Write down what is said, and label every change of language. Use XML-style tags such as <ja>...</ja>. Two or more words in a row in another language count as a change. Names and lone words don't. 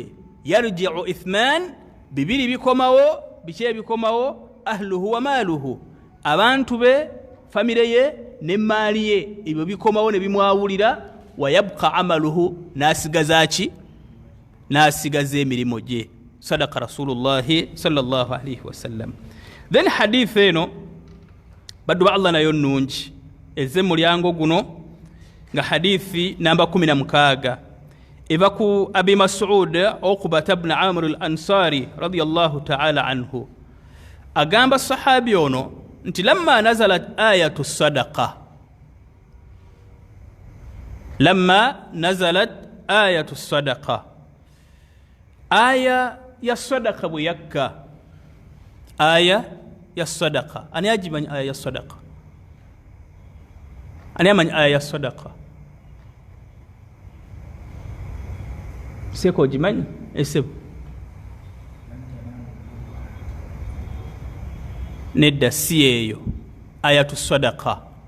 <ar>يرجع اثنان,</ar> <lg>bibiri bikomawo, biki ebikomawo?</lg> <ar>أهله وماله,</ar> <lg>abantu be, famire ye n'emaali ye, ebyo bikomawo ne bimwawulira.</lg> <ar>ويبقى عمله,</ar> <lg>n'asigaza ki? N'asigaza emirimu gye.</lg> <ar>صدق رسول الله صلى الله عليه وسلم.</ar> <lg>Then hadith eno baddu Allah nayo nnungi eze mulyango guno nga hadithi namba 16 eva ku Abi Mas'ud Uqba ibn Amr al-Ansari</lg> <ar>رضي الله تعالى عنه.</ar> <lg>Agamba sahabi ono nti</lg> <ar>لما نزلت آية الصدقة, لما نزلت آية الصدقة,</ar> <lg>aya ya sadaqa bwe yakka, aya ya sadaqa. Ani ajimanyi aya ya sadaqa? Ani amanyi aya ya sadaqa? Seko jimanyi? Esebo nedda si eyo</lg> <ar>آية الصدقة.</ar>